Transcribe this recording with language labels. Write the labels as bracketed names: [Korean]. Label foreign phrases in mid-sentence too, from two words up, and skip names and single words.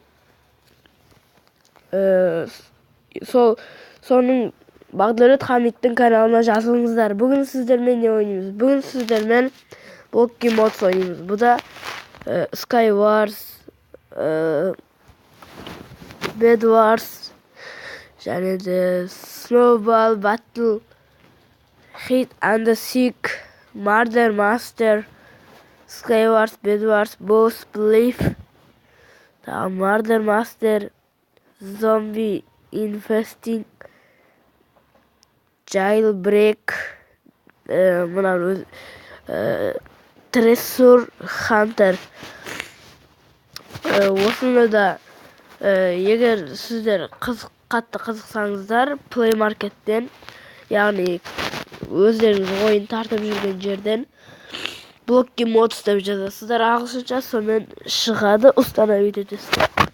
[Kazakh] Соның Бақдәулет Хамидтің каналына жазылыңыздар. Бүгін сіздермен не ойнаймыз? Бүгін сіздермен Blocky Mods ойнаймыз. Бұл да Skywars, Bedwars және де Snowball Battle, Hide and Seek, Murder Master, Skywars, Bedwars, Boss Belief, Murder Master, Zombie Infesting, Jailbreak, Treasure Hunter. Осыны да егер сіздер қатты қызықсаңыздар, Play Market'тен, яғни өздеріңіз ойын тартып жүрген жерден Blocky Mods деп жазасыздар ағылшынша, сонымен шығады, установить етесіздер.